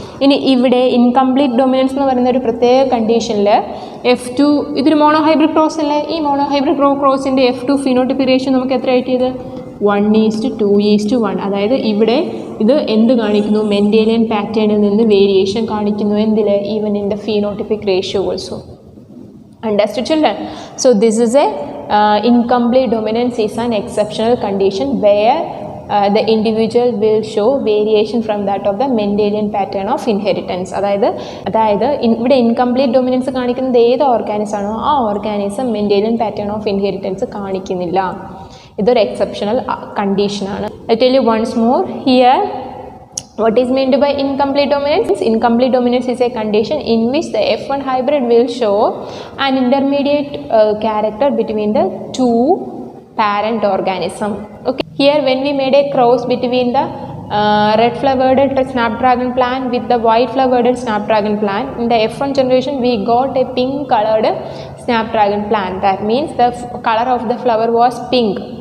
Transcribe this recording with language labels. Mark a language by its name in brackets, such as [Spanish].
[Malayalam] ഇനി ഇവിടെ incomplete dominance എന്ന് പറയുന്ന ഒരു പ്രത്യേക കണ്ടീഷനിൽ F2 ഇതൊരു മോണോഹൈബ്രിഡ് ക്രോസ് അല്ലേ? ഈ മോണോഹൈബ്രിഡ് ക്രോസിൻ്റെ F2 ഫീനോട്ടിപ്പിക് റേഷ്യോ നമുക്ക് എത്ര കിട്ടിയത്? 1:2:1. അതായത് ഇവിടെ ഇത് എന്ത് കാണിക്കുന്നു? മെൻഡേലിയൻ പാറ്റേണിൽ നിന്ന് വേരിയേഷൻ കാണിക്കുന്നു. എന്തിൽ? [English] Even in the phenotypic ratio also. Understood, children? So this is a incomplete dominance is an exceptional condition where the individual will show variation from that of the Mendelian pattern of inheritance. [Malayalam] അതായത് ഇവിടെ incomplete dominance കാണിക്കുന്നത് ഏത് organism ആണോ ആ organism Mendelian pattern of inheritance കാണിക്കുന്നില്ല. ഇതൊരു exceptional കണ്ടീഷനാണ്. [English] I tell you once more here what is meant by incomplete dominance. Incomplete dominance is a condition in which the F1 hybrid will show an intermediate character between the two parent organism. Okay, here when we made a cross between the red flowered snapdragon plant with the white flowered snapdragon plant, in the F1 generation we got a pink colored snapdragon plant. That means the color of the flower was pink.